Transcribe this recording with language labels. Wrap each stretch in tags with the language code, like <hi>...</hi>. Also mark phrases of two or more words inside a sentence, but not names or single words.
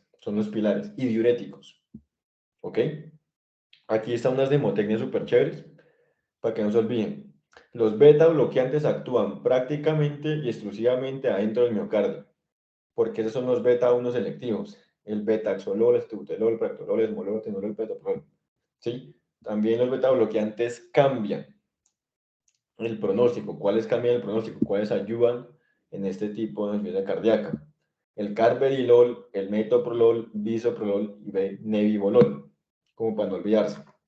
<es>Son los pilares. Y diuréticos, ¿ok? Aquí están unas demotecnias súper chéveres, para que no se olviden. Los beta bloqueantes actúan prácticamente y exclusivamente adentro del miocardio, porque esos son los beta 1 selectivos. El betaxolol, estubutelol, pranolol, esmolol, atenolol, petoprolol. ¿Sí? También los beta bloqueantes cambian el pronóstico. ¿Cuáles cambian el pronóstico? ¿Cuáles ayudan en este tipo de enfermedad cardíaca? El carvedilol, el metoprolol, bisoprolol y nebivolol, como para no olvidarse.</es>